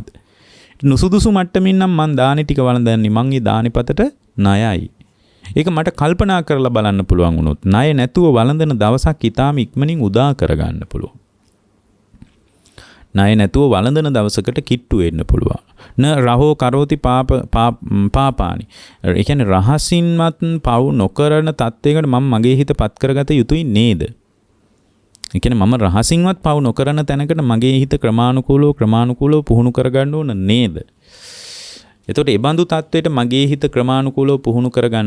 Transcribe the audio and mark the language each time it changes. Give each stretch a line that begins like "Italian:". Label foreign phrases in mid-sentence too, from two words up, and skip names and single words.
Sinhala: නුසුදුසු මට්ටමින් නම් මං දානි ටික වළඳන්නේ. මං ඒ දානිපතට ණයයි. ඒක මට කල්පනා කරලා බලන්න පුළුවන් වුණොත් ණය නැතුව වළඳන දවසක් ඊටාම ඉක්මනින් උදා කරගන්න පුළුවන්. ණය නැතුව වළඳන දවසකට කිට්ටු වෙන්න පුළුවන්.
Pali: න රහෝ කරෝති පාපානි.
Sinhala: ඒ කියන්නේ රහසින්වත් පව් නොකරන තත්වයකට මම මගේ හිත පත් කරගත යුතුයි නේද? ඒ කියන්නේ මම රහසින්වත් පව් නොකරන තැනකට මගේ හිත ක්‍රමානුකූලව පුහුණු කරගන්න ඕන නේද? එතකොට ඒ බඳු තත්වයට මගේ හිත ක්‍රමානුකූලව පුහුණු කරගන්නවා.